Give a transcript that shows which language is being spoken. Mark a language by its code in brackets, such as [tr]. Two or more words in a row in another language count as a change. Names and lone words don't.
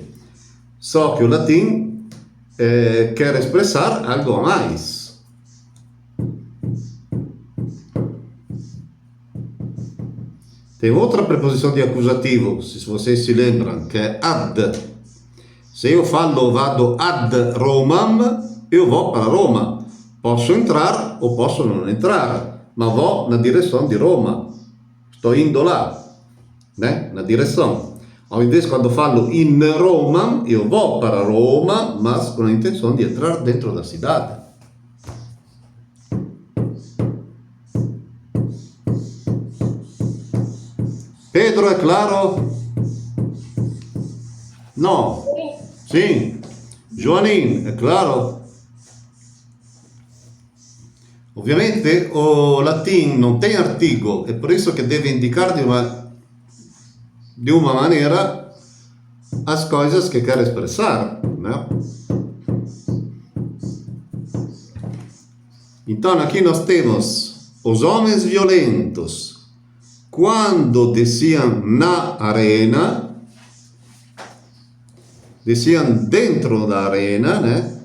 [pt] Só que o latim quer expressar algo a mais. Tem outra preposição de acusativo, se vocês se lembram, que é ad. Se eu falo [la] vado ad Romam, [pt] eu vou para Roma. Posso entrar ou posso não entrar, ma vou na direção de Roma. Estou indo lá, né? Na direção. Ao invés, quando falo [la] in Roma, [pt] eu vou para Roma, mas com a intenção de entrar dentro da cidade. Pedro, é claro? Não? Sim. Joanin, é claro? Ovviamente o latim non tem artigo, [it] è per [pt] isso che deve indicar di uma maneira as coisas que quer expressar, né? Então aqui nós temos os homens violentos quando desciam na arena, desciam dentro da arena, né?